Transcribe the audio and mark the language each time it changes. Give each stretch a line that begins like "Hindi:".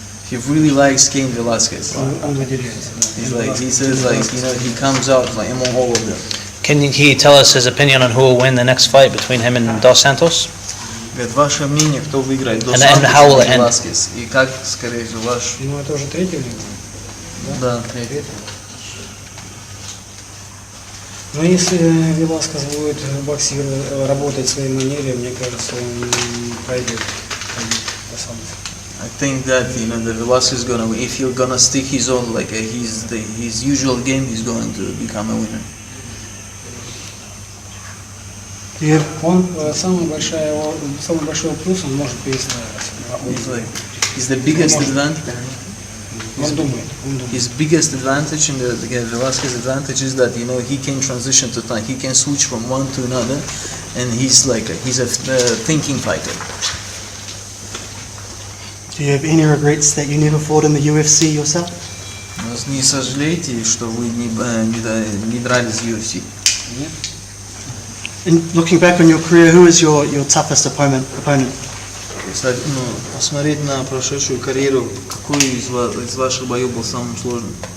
English: He really likes Cain Velasquez.
Russian: Он выделяется, да.
English: He says he comes out like among all of them. Can he tell us his opinion on who will win the next fight between him and Dos Santos?
Russian: Говорит, ваше мнение, кто выиграет, Dos
English: And how will
Russian: Santos
English: it
Russian: или
English: end?
Russian: Веласкес? И как, скорее всего, ваш... Ну это уже третий у него. Да, третий. Но если Веласкес будет боксировать, работать в своей манере, мне кажется, он пройдет до самого.
English: I think that the Velasquez is gonna, if he's gonna stick his own like his usual game, he's going to become a winner.
Russian: Он самый большой плюс, он может перестраиваться.
English: He's the biggest advantage.
Russian: Он думает.
English: His biggest advantage in the Velasquez advantage is that he can transition to time. He can switch from one to another, and he's a thinking fighter. Do you have any regrets that you never fought in the UFC yourself?
Russian: Не сожалеете, что вы не дрались в UFC? Нет.
English: And looking back on your career, who is your toughest opponent?
Russian: Посмотреть на прошедшую карьеру, какой из ваших боев был самым сложным?